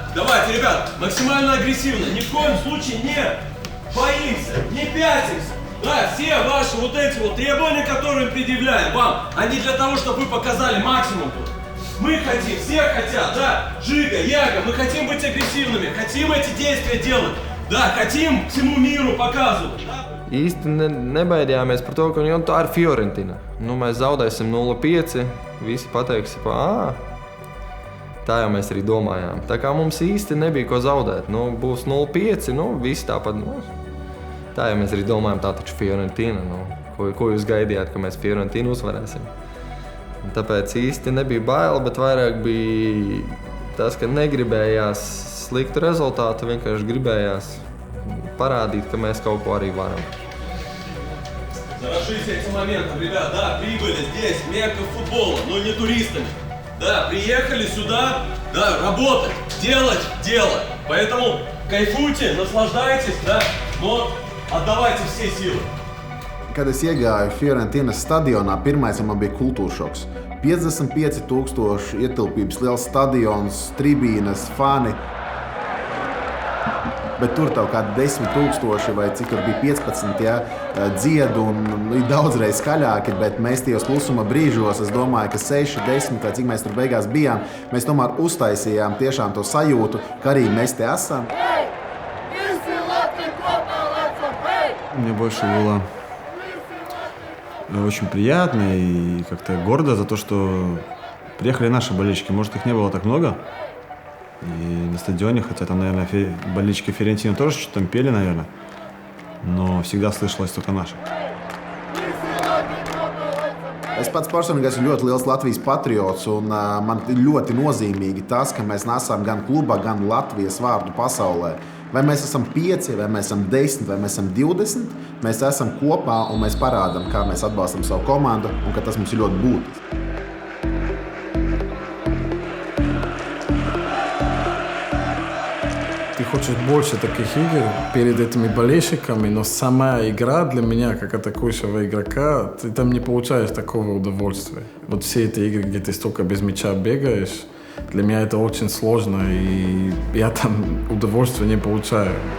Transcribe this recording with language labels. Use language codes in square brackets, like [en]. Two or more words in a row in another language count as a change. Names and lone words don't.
[ru] Давайте, ребят, максимально агрессивно. Ни в коем случае не боимся, не пятимся. Да, все ваши вот эти вот требования, которые мы предъявляем вам, они для того, чтобы вы показали максимум. Мы хотим, все хотят, да, Жига, Яга, мы хотим быть агрессивными, хотим эти действия делать, да, хотим всему миру показывать. [lv] Īsti nebaidījāmies par to, ka tā ir Fiorentina. Mēs zaudēsim 0-5, visi pateiks, tā jau mēs arī domājām. Tā kā mums īsti nebija ko zaudēt. Būs 0-5, visi tāpat. Tā jau mēs arī domājām, tā taču Fiorentina. Ko jūs gaidījāt, ka mēs Fiorentinu uzvarēsim? Un tāpēc īsti nebija bail, bet vairāk bija tas, ka negribējās sliktu rezultātu, vienkārši gribējās парадить, ka mēs kaut ko arī varam. [ru] Заражите этим моментом, ребят, да, прибыли здесь, мекка футбола, но не туристами. Да, приехали сюда, да, работать, делать дело. Поэтому кайфуйте, наслаждайтесь, да, но отдавайте все силы. [lv] Kad es iegāju Fiorentinas stadionā, pirmais man bija kultūra šoks. 55,000 ietilpības, liels stadions, tribīnes, fani. Bet tur tev kādi 10,000 vai cik tur bija 15, ja, dziedu un daudzreiz skaļāki, bet mēs tajos klusuma brīžos, es domāju, ka 6, 10 vai cik mēs tur beigās bijām, mēs tomēr uztaisījām tiešām to sajūtu, ka arī mēs te esam. [ru] Мне больше было очень приятно и как-то гордо за то, что приехали наши болельщики. Может, их не было так много и на стадионе, хотя там, наверное, болельщики Фиорентины тоже что-то там пели, наверное, но всегда слышалось только наше. [lv] Es pats personīgi esmu ļoti liels Latvijas patriots, un man ļoti nozīmīgi tas, ka mēs nesam gan kluba, gan Latvijas vārdu pasaulē. Vai mēs esam 5, vai mēs esam 10, vai mēs esam 20, mēs esam kopā un mēs parādām, kā mēs atbalstam savu komandu un ka tas mums ir ļoti būtiski. [ru] Ты хочешь больше таких игр перед этими болельщиками, но сама игра для меня, как атакующего игрока, ты там не получаешь такого удовольствия. Вот все эти игры, где ты столько без мяча бегаешь, для меня это очень сложно, и я там удовольствия не получаю.